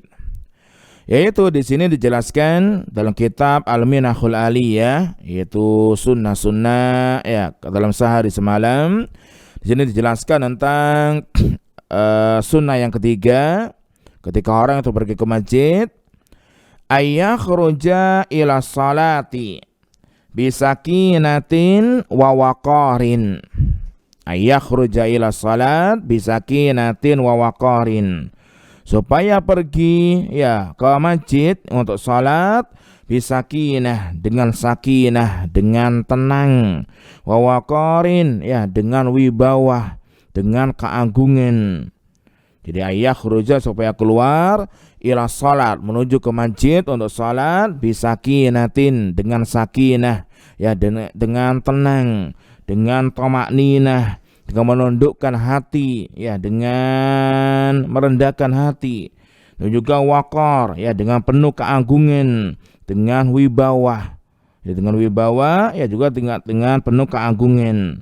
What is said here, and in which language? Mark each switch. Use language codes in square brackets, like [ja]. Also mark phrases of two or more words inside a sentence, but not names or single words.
[id] Yaitu di sini dijelaskan dalam kitab Al-Minahul Aliyah, yaitu sunnah-sunnah ya dalam sehari semalam. Di sini dijelaskan tentang sunnah yang ketiga ketika orang itu pergi ke masjid, [ar] أن يخرج إلى الصلاة بسكينة ووقار. أن يخرج إلى الصلاة بسكينة ووقار. [id] Supaya pergi ya ke masjid untuk salat bisakinah, dengan sakinah, dengan tenang, [ar] ووقار, [id] ya dengan wibawa, dengan keagungan. Jadi ayah khruja supaya keluar [ar] إلى الصلاة, [id] menuju ke masjid untuk salat, bisakinatin, dengan sakinah, ya dengan tenang, dengan tamakninah, dengan menundukkan hati, ya dengan merendahkan hati, dan juga waqar, ya dengan penuh keagungan, dengan wibawa, ya dengan wibawa, ya juga dengan penuh keagungan.